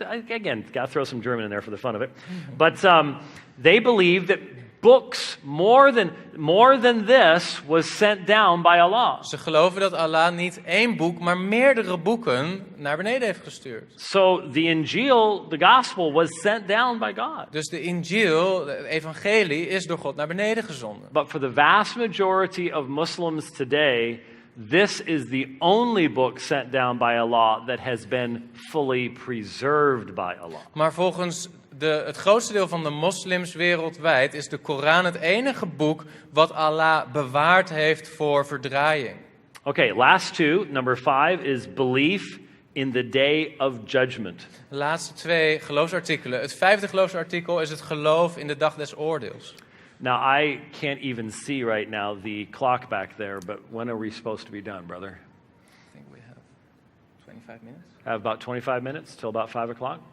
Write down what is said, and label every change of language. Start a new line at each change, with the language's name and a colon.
English: Again, got to throw some German in there for the fun of it. But they believe that books, more than this, was sent down by Allah.
Dutch: Ze geloven dat Allah niet één boek, maar meerdere boeken naar beneden heeft gestuurd.
English: So the Injil, the gospel, was sent down by God.
Dutch: Dus de Injil, het evangelie, is door God naar beneden gezonden.
English: But for the vast majority of Muslims today, this is the only book sent down by Allah that has been fully preserved by Allah.
Dutch: Maar volgens het grootste deel van de moslims wereldwijd is de Koran het enige boek wat Allah bewaard heeft voor verdraaiing.
English: Okay, last two. Number 5 is belief in the day of judgment.
Dutch: De laatste 2 geloofsartikelen. Het 5e geloofsartikel is het geloof in de dag des oordeels.
English: Now, I can't even see right now the clock back there, but when are we supposed to be done, brother? I think we have 25 minutes. Have about 25 minutes till about 5 o'clock?